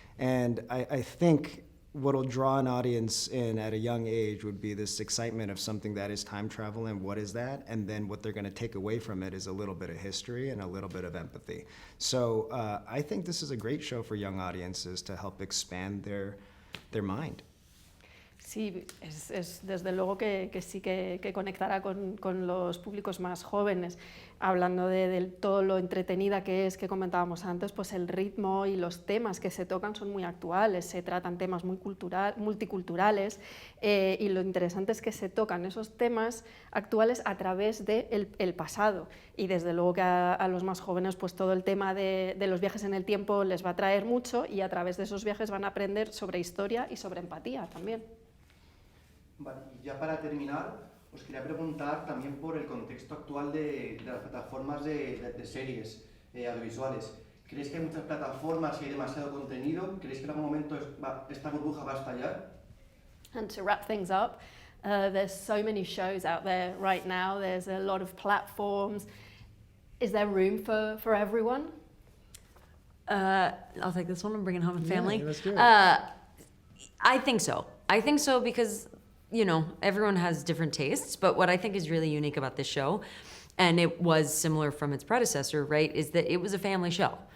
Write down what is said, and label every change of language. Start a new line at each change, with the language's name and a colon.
English: And I think what'll draw an audience in at a young age would be this excitement of something that is time travel and what is that? And then what they're gonna take away from it is a little bit of history and a little bit of empathy. So I think this is a great show for young audiences to help expand their mind.
Spanish: Sí, es desde luego que sí que conectará con los públicos más jóvenes. Hablando de todo lo entretenida que es, que comentábamos antes, pues el ritmo y los temas que se tocan son muy actuales, se tratan temas muy multiculturales y lo interesante es que se tocan esos temas actuales a través del pasado. Y desde luego que a los más jóvenes pues todo el tema de los viajes en el tiempo les va a atraer mucho y a través de esos viajes van a aprender sobre historia y sobre empatía también. Vale, y ya para terminar, os quería preguntar también por el contexto actual de las plataformas de series audiovisuales. ¿Creéis que hay muchas plataformas y hay demasiado contenido? ¿Creéis que en algún momento esta burbuja va a estallar?
English: And to wrap things up, there's so many shows out there right now, there's a lot of platforms. Is there room for everyone? I'll take this one and bring it home in family. Yeah, let's do it. I think so. I think so because, you know, everyone has different tastes, but what I think is really unique about this show, and it was similar from its predecessor, right, is that it was a family show.